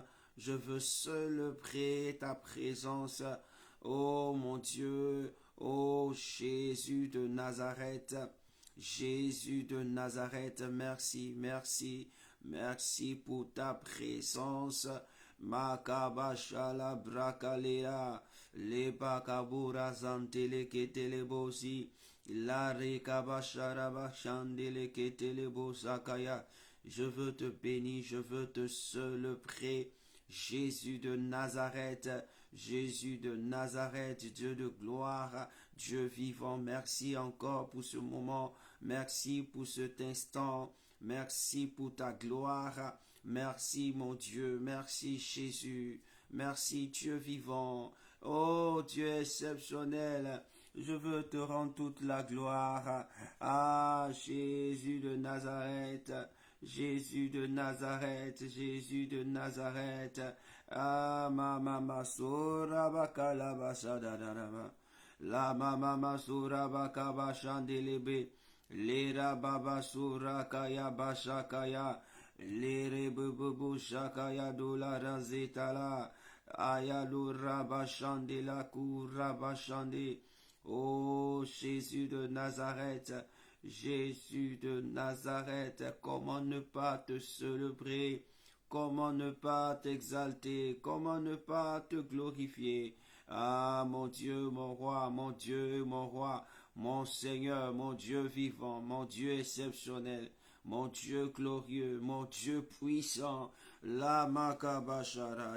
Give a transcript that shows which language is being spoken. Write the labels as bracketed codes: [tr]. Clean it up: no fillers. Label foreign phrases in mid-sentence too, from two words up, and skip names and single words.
[fr] Je veux célébrer ta présence. Oh mon Dieu, oh Jésus de Nazareth, Jésus de Nazareth, merci, merci, merci pour ta présence. Makabashala brakalea, le bakabura zantele ketele bosi, la rekabashara bashandele ketele bosakaya. Je veux te bénir, je veux te célébrer. Jésus de Nazareth, Jésus de Nazareth, Dieu de gloire, Dieu vivant, merci encore pour ce moment, merci pour cet instant, merci pour ta gloire, merci mon Dieu, merci Jésus, merci Dieu vivant, oh Dieu exceptionnel, je veux te rendre toute la gloire, ah Jésus de Nazareth, Jésus de Nazareth, Jésus de Nazareth. Ah, mama masura bakala basadarama. La mama masura bakaba shandelebe. Lera baba sura kaya bashakaya. Lere bubu shakaya dola razitala. Ayalura bashandela kura bashande. Oh, Jésus de Nazareth. Jésus de Nazareth, comment ne pas te célébrer, comment ne pas t'exalter, comment ne pas te glorifier. Ah, mon Dieu, mon roi, mon Dieu, mon roi, mon Seigneur, mon Dieu vivant, mon Dieu exceptionnel, mon Dieu glorieux, mon Dieu puissant, la makabashara.